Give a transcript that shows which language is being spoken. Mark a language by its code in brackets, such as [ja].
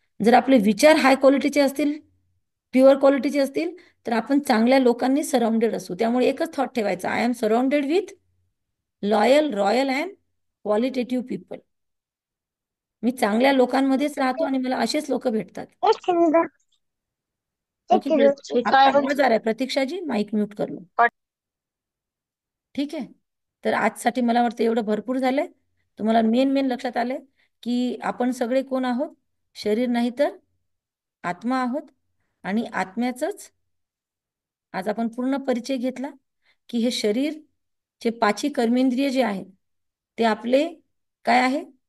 [mr] जर आपले विचार हाय क्वालिटीचे असतील, प्युअर क्वालिटीचे असतील, तर आपण चांगल्या लोकांनी सराउंडेड असू. त्यामुळे एकच थॉट ठेवायचा, [en] I am surrounded with loyal, royal and qualitative people. [mr] मी चांगल्या लोकांमध्येच राहतो आणि मला असेच लोक भेटतात. [hi] ओके, आपका आवाज आ रहा है प्रतीक्षा जी, माइक म्यूट कर लो. [mr] ठीक आहे. तर आजसाठी मला वाटतं एवढं भरपूर झालंय. तुम्हाला मेन लक्षात आले की आपण सगळे कोण आहोत? शरीर नाही तर आत्मा आहोत. आणि आत्म्याचंच आज आपण पूर्ण परिचय घेतला की हे शरीर चे 5 कर्मेंद्रिय जे आहेत ते आपले काय आहे?